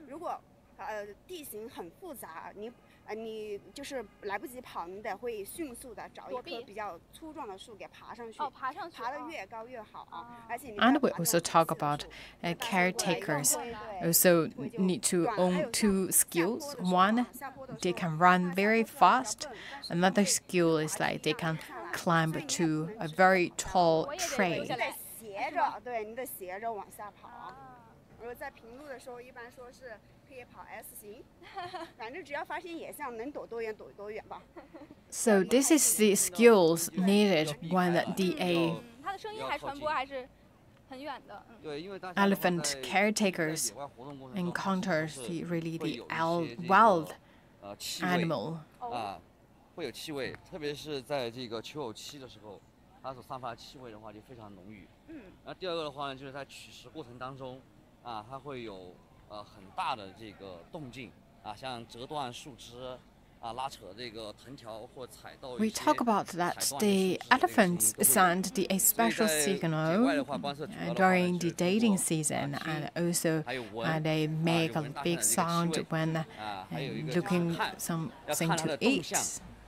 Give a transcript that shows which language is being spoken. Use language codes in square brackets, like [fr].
[zh] 如果地形很复杂，你就是来不及跑，你得会迅速的找一棵比较粗壮的树给爬上去。爬得越高越好啊！而且你。 [en] And we also talk about caretakers. Also need to own 2 skills. One, they can run very fast. Another skill is like they can climb to a very tall tree. [zh] 斜着，对，你得斜着往下跑。如果在平路的时候，一般说是。可以跑 S 型，反正只要发现野象，能躲多远躲多远吧。 [en] So this is the skills needed when the [zh] 它的声音还传播还是很远的。 [en] elephant caretakers encounters the wild animal. [zh] 会有气味，特别是在这个求偶期的时候，它所散发的气味的话就非常浓郁。然后第二个的话呢，就是在取食过程当中，它会有。很大的这个动静像折断树枝拉扯这个藤条或踩到。 [en] We talk about that the elephants send the special signal during the dating season, and also they make a big sound when looking something to eat.